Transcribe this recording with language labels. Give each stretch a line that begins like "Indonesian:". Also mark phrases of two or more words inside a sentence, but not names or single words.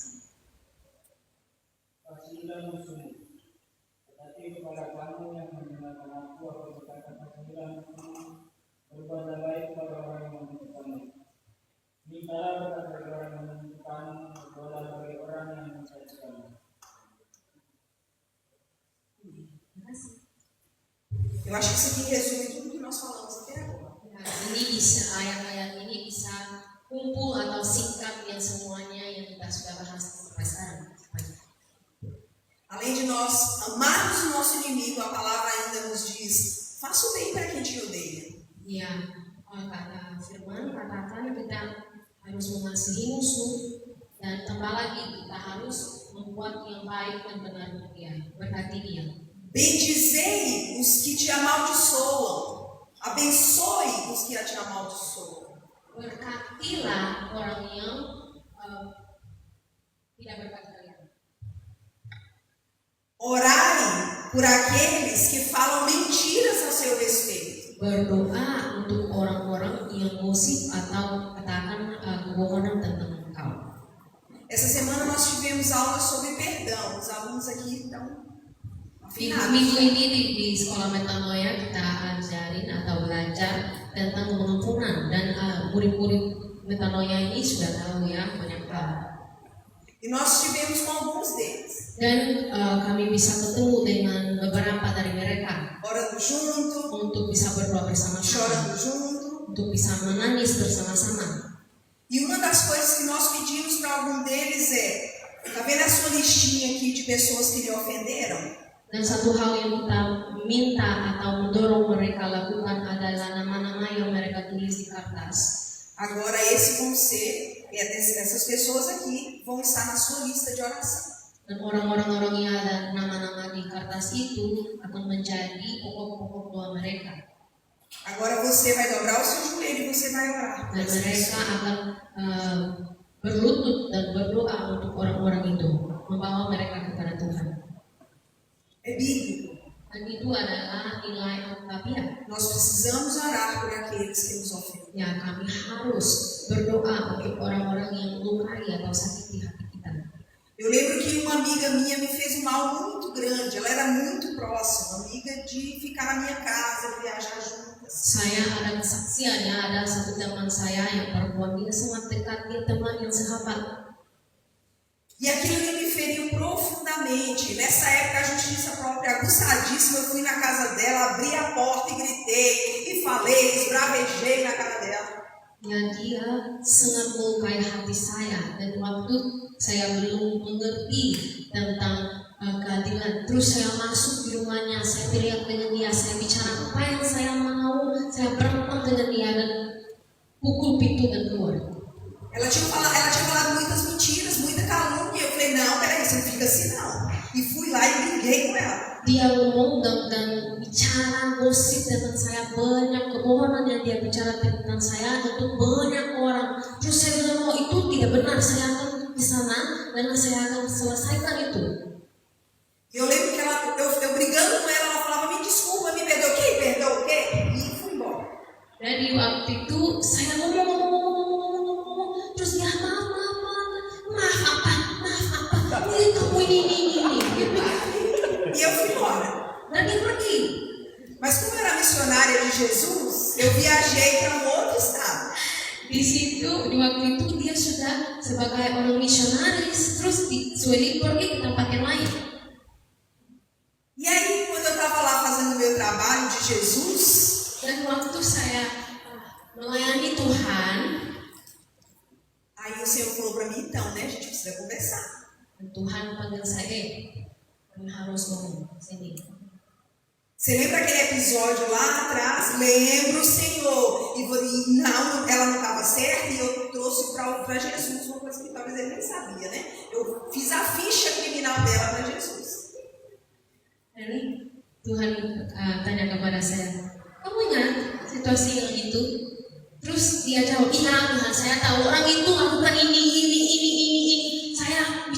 Indonesian: Kasihilah musuhmu, tetapi kepada kamu yang mendengarkan aku berkata kasihilah musuhmu, berbuatlah baik kepada orang yang membutuhkanmu. Mintalah berkat bagi orang yang membutuhkanmu, berdoalah bagi orang yang mencacikanmu.
Portuguese: Eu acho que isso aqui resume tudo que nós falamos até agora.
Indonesian: Nah, ini bisa ayat-ayat ini bisa kumpul atau singkat yang semuanya yang kita sudah bahas sampai sekarang.
Portuguese: Além de nós amarmos o nosso inimigo, a palavra ainda nos diz: faça o bem para quem te odeia.
Indonesian: Ya, kata firman katakan kita harus mengasihi musuh dan tambah lagi kita harus membuat yang baik dan benar untuk dia, berkati dia.
Portuguese: Bendizei os que te amaldiçoam, abençoe os que te amaldiçoam.
Indonesian: Berkatilah orang yang tidak berkat kalian.
Portuguese: Orai por aqueles que falam mentiras a seu respeito.
Indonesian: Berdoa untuk orang-orang yang gosip atau katakan kebohongan tentang engkau.
Portuguese: Essa semana nós tivemos aula sobre perdão. Os alunos aqui estão afinados.
Indonesian: Minggu ini di sekolah metanoia kita ajarin atau belajar tentang pengampunan dan murid-murid metanoia ini sudah tahu ya banyak hal.
Portuguese: E nós tivemos com alguns deles.
Indonesian: Dan kami bisa ketemu dengan beberapa dari mereka
Portuguese: Orando junto,
Indonesian: untuk bisa berdoa bersama-sama,
Portuguese: chorando junto.
Indonesian: untuk bisa menangis bersama-sama.
Portuguese: E uma das coisas que nós pedimos para algum deles é: tá vendo a sua listinha aqui de pessoas que lhe ofenderam?
Indonesian: Dan satu hal yang kita minta atau mendorong mereka lakukan adalah nama-nama yang mereka tulis di kertas.
Portuguese: Agora esse vão ser, essas pessoas aqui vão estar na sua lista de oração.
Indonesian: Dan orang-orang yang ada nama-nama di kertas itu akan menjadi pokok-pokok doa mereka.
Portuguese: Agora você vai dobrar o seu joelho e você vai orar.
Indonesian: Dan mereka akan berlutut dan berdoa untuk orang-orang itu, membawa mereka kepada Tuhan.
Portuguese: É bíblico.
Indonesian: Dan itu adalah nilai Alkitab.
Portuguese: Nós precisamos orar por aqueles que nos ofendem.
Indonesian: Ya, kami harus berdoa untuk orang-orang yang melukai atau sakiti hati kita.
Portuguese: Eu lembro que uma amiga minha me fez um mal muito grande. Ela era muito próxima, amiga de ficar na minha casa, viajar juntas.
Indonesian: Saya ada kesaksiannya, ada satu teman saya yang perempuan, dia sangat dekat, dia teman yang sahabat.
Portuguese: E aquilo me feriu profundamente. Nessa época, a justiça própria, aguçadíssima, eu fui na casa dela, abri a porta e gritei, e falei, esbravejei na cara dela.
Indonesian: Ya, dia sangat melukai hati saya, dan waktu saya belum mengerti tentang keadilan, terus saya masuk di rumahnya, saya teriak dengan dia, saya bicara apa yang saya mau, saya berantem dengan dia dan pukul pintu dan keluar.
Portuguese: Ela tinha falado muitas mentiras, muita calúnia. Eu falei, não, peraí, você não fica assim não. E fui lá e briguei com ela.
Indonesian: Dia ngomong dan bicara gosip tentang saya, banyak kebohongan yang dia bicara tentang saya untuk banyak orang. Terus saya bilang, oh itu tidak benar, saya akan di sana dan saya akan selesaikan itu.
Portuguese: Eu lembro que eu brigando com ela falava, me desculpa, me perdoa. Quem perdoa o quê? E fui embora.
Indonesian: Dan di waktu itu saya ngomong, terus dia maaf apa, ini kamu ini gitu.
Portuguese: E eu fui embora.
Indonesian: Dan dia pergi.
Portuguese: Mas como eu era missionária de Jesus, eu viajei para um outro estado.
Indonesian: Di situ, di waktu itu dia sudah sebagai orang misionaris, terus disuruh pergi ke tempat yang lain.
Portuguese: E aí, quando eu estava lá fazendo o meu trabalho de Jesus,
Indonesian: Dan waktu saya melayani Tuhan,
Portuguese: aí o Senhor falou para mim, então, né, a gente precisa conversar.
Indonesian: Tuhan panggil saya, kami harus ngomong sini.
Portuguese: Você lembra aquele episódio lá atrás? Lembro, Senhor. E não, ela não estava certa e eu trouxe para Jesus uma coisa que talvez ele nem sabia, né? Eu fiz a ficha criminal dela para Jesus.
Indonesian: Jadi Tuhan tanya kepada saya, kamu ingat situasi yang itu? Terus dia jawab, iya Tuhan, saya tahu orang itu lakukan ini. Saya